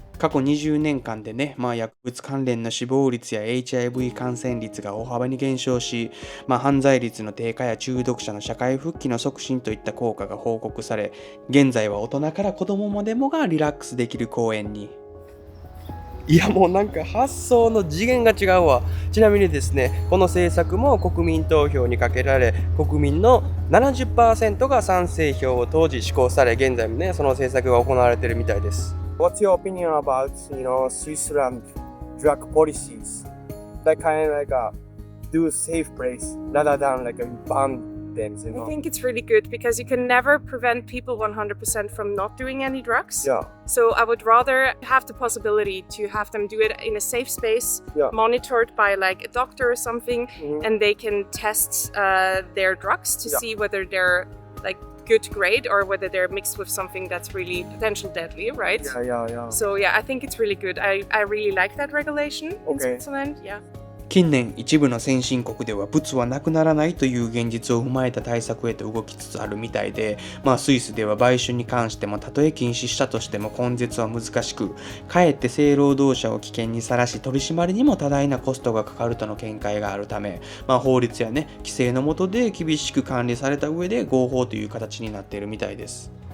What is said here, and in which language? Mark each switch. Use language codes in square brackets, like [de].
[ja] 過去20年間でね、薬物関連の死亡率や HIV 感染率が大幅に減少し、犯罪率の低下や中毒者の社会復帰の促進といった効果が報告され、現在は大人から子供までもがリラックスできる公園に。いやもうなんか発想の次元が違うわ。ちなみにですね、この政策も国民投票にかけられ、国民の 70% が賛成票を当時施行され、現在もねその政策が行われているみたいです。 [en] What's your opinion about, Switzerland drug policies? Like kind of like a do safe place rather than like a ban them, I think it's really good because you can never prevent people 100% from not doing any drugs. Yeah. So I would rather have the possibility to have them do it in a safe space, monitored by like a doctor or something, and they can test their drugs to see whether they're like good grade or whether they're mixed with something that's really potential deadly, right? Yeah. So I think it's really good. I really like that regulation in Switzerland. Yeah. [ja] 近年一部の先進国では物はなくならないという現実を踏まえた対策へと動きつつあるみたいで、スイスでは売春に関してもたとえ禁止したとしても根絶は難しく、かえって性労働者を危険にさらし取り締まりにも多大なコストがかかるとの見解があるため、法律やね規制の下で厳しく管理された上で合法という形になっているみたいです。